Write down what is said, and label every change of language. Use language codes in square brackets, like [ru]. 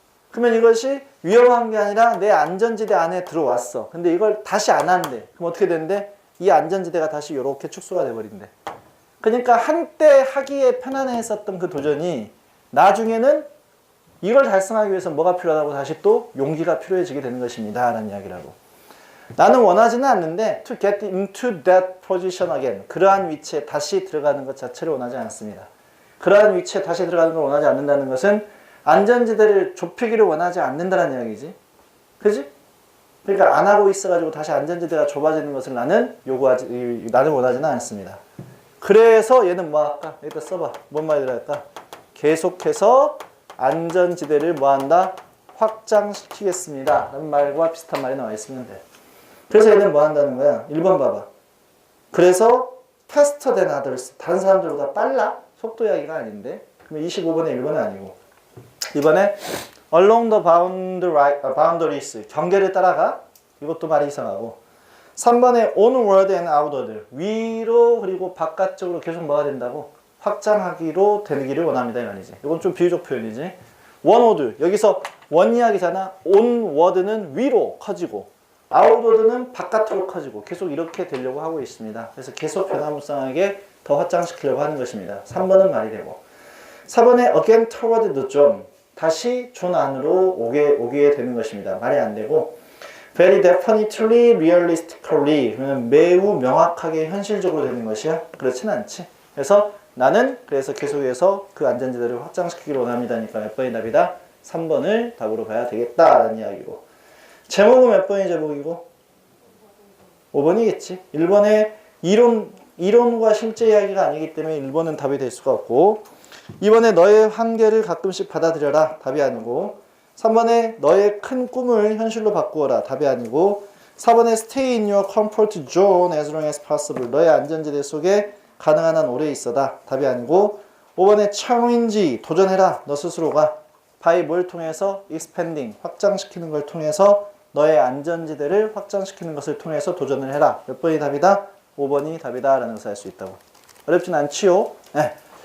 [ko] 그러면 이것이 위험한 게 아니라 내 안전지대 안에 들어왔어. 근데 이걸 다시 안 한대. 그럼 어떻게 된대? 이 안전지대가 다시 이렇게 축소가 돼버린대. 그러니까 한때 하기에 편안했었던 그 도전이 나중에는 이걸 달성하기 위해서 뭐가 필요하다고 다시 또 용기가 필요해지게 되는 것입니다. 라는 이야기라고. 나는 원하지는 않는데 [en] to get into that position again. [ko] 그러한 위치에 다시 들어가는 것 자체를 원하지 않습니다. 그러한 위치에 다시 들어가는 걸 원하지 않는다는 것은 안전지대를 좁히기를 원하지 않는다는 이야기지. 그지? 그러니까 안 하고 있어가지고 다시 안전지대가 좁아지는 것을 나는 원하지는 않습니다. 그래서 얘는 뭐 할까? 여기다 써봐. 뭔 말이 들어갈까? 계속해서 안전지대를 뭐 한다? 확장시키겠습니다. 라는 말과 비슷한 말이 나와 있으면 돼. 그래서 얘는 뭐 한다는 거야? 1번 봐봐. 그래서 [en] faster than others. [ko] 다른 사람들보다 빨라? 속도 이야기가 아닌데. 그러면 25번에 1번은 아니고. 이번에 [en] along the boundaries. [ko] 경계를 따라가. 이것도 말이 이상하고. 3번에 [en] onward and outward. [ko] 위로 그리고 바깥쪽으로 계속 뭐가 된다고? 확장하기로 되기를 원합니다. 이 말이지. 이건 좀 비유적 표현이지. onward. 여기서 원 이야기잖아. onward는 위로 커지고 outward는 바깥으로 커지고 계속 이렇게 되려고 하고 있습니다. 그래서 계속 변화무쌍하게 더 확장시키려고 하는 것입니다. 3번은 말이 되고 4번에 [en] again toward the zone. [ko] 다시 존 안으로 오게 되는 것입니다. 말이 안 되고 [en] very definitely, realistically [ko] 그러면 매우 명확하게 현실적으로 되는 것이야? 그렇진 않지. 그래서 나는 그래서 계속해서 그 안전지대를 확장시키기를 원합니다니까 몇 번이 답이다? 3번을 답으로 봐야 되겠다라는 이야기고 제목은 몇 번이 제목이고? 5번이겠지. 1번에 이론과 실제 이야기가 아니기 때문에 1번은 답이 될 수가 없고 2번에 너의 한계를 가끔씩 받아들여라. 답이 아니고 3번에 너의 큰 꿈을 현실로 바꾸어라. 답이 아니고 4번에 [en] stay in your comfort zone as long as possible. [ko] 너의 안전지대 속에 가능한 한 오래 있어다. 답이 아니고 5번에 challenge, 도전해라. 너 스스로가 by 뭘 통해서 expanding, 확장시키는 걸 통해서 너의 안전지대를 확장시키는 것을 통해서 도전을 해라. 몇 번이 답이다? 5번이 답이다 라는 것을 알 수 있다고. 어렵진 않지요? 네.